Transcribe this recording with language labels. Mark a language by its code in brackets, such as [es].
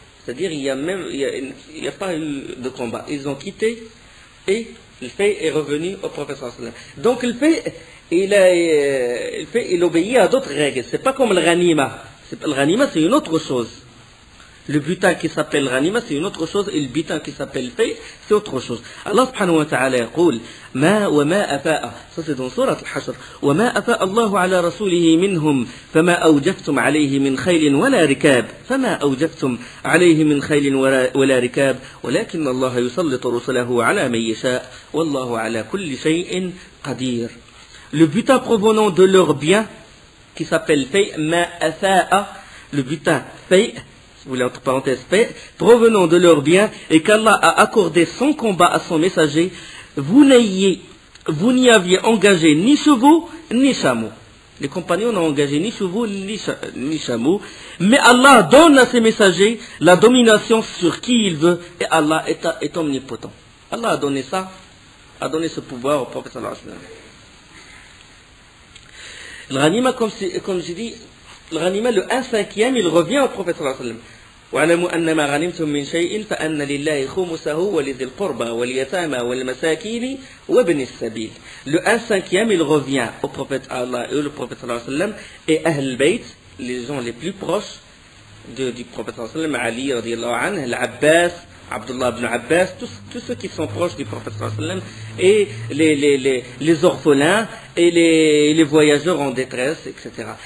[fr] C'est-à-dire il n'y a pas eu de combat. Ils ont quitté et le fay' est revenu au prophète sallallahu alayhi wa sallam. Donc le fay' il obéit à d'autres règles. C'est pas comme le ghanima. Le ghanima, c'est une autre chose. Le butin qui s'appelle ghanima, c'est une autre chose, et le butin qui s'appelle fay', c'est autre chose. [ar] Allah subhanahu wa ta'ala يقول ما وما أفاء, [fr] ça c'est dans sourate al-Hashr, [ar] وما أفاء الله على رسوله منهم فما أوجفتم عليه من خيل ولا ركاب فما أوجفتم عليه من خيل ولا ركاب ولكن الله يسلط رسله على من يشاء والله على كل شيء قدير. [fr] Le butin provenant de leur bien, qui s'appelle fay', [ar] ما أفاء, [fr] le butin fay', vous voulez entre parenthèses fait, provenant de leur bien, et qu'Allah a accordé son combat à son messager, vous n'y aviez engagé ni chevaux ni chameaux. Les compagnons n'ont engagé ni chevaux ni chameaux, mais Allah donne à ses messagers la domination sur qui il veut, et Allah est omnipotent. Allah a donné ce pouvoir au prophète sallallahu alayhi wa sallam. Le ghanima, comme j'ai dit, le ghanima, le 1/5, il revient au prophète sallallahu alayhi wa sallam. [ar] واعلموا أن ما غنمتم من شيء فأن لله خمسه ولذي القربى واليتامى والمساكين وابن السبيل. [fr] Le 1/5, il revient au prophète Allah et le prophète sallallahu alayhi wa sallam et Ahl Bayt, les gens les plus proches du prophète sallallahu alayhi wa sallam, Ali radiyallahu anhu, l'Abbas, Abdullah ibn Abbas, tous ceux qui sont proches du prophète sallallahu alayhi wa sallam, et les orphelins et les voyageurs en détresse, etc.